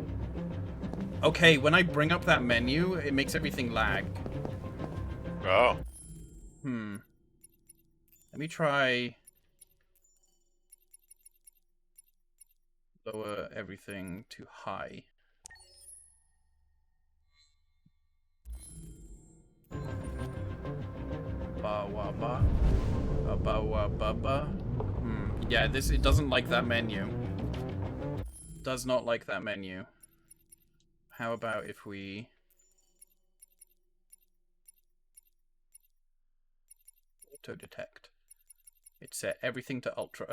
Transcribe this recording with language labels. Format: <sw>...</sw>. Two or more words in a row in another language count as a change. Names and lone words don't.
<en>Okay, when I bring up that menu, it makes everything lag. Oh. Let me try... Lower everything to high. Ba wa ba. Ba wa ba ba. Yeah, it doesn't like that menu. Does not like that menu. How about if we auto detect? It set everything to ultra.</en>